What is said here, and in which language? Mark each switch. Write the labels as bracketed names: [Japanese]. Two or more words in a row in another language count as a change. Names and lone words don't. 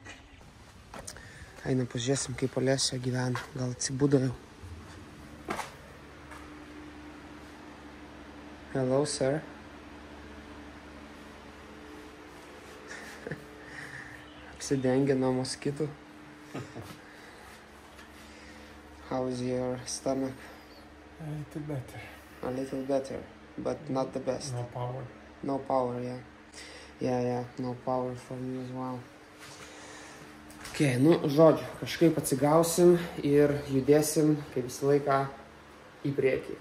[Lithuanian] Einam, pažiūrėsim, kaip Alesio gyvena. Gal atsibudo jau. [English] Hello, sir. [Lithuanian] Apsidengė nuo moskitų. [English] How is your stomach? A little better. A little better, but not the best. No power. No power, yeah. Yeah, no power for me as well. [Lithuanian] Okay, žodžiu, kažkaip atsigausim ir judėsim, kaip visą laiką, į priekį.